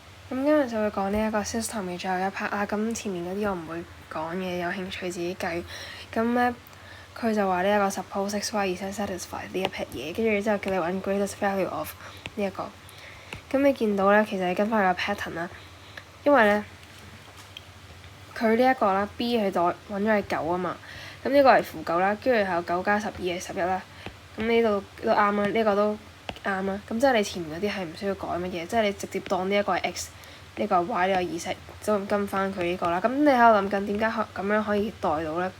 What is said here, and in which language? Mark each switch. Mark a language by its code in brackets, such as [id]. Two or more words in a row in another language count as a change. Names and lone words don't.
[yue] 咁今日就會講呢一個 system 嘅最後一 part 啦。咁前面嗰啲我唔會講嘅，有興趣自己計。咁咧佢就話呢一個 suppose x y 而且 satisfy 呢一撇嘢，跟住之後叫你揾 [en] greatest value of [yue] 呢一個。咁你見到咧，其實你跟翻佢個 pattern 啦，因為咧佢呢一個啦 B 佢揾咗係9啊嘛，咁呢個係負9啦，跟住後9加12係11啦。咁呢度都啱啦，呢個都啱啦。咁即係你前面嗰啲係唔需要改乜嘢，即係你直接當呢一個係 x，呢個係 y 呢個意識，就跟翻佢呢個啦。咁你喺度諗緊點解咁樣可以代到咧？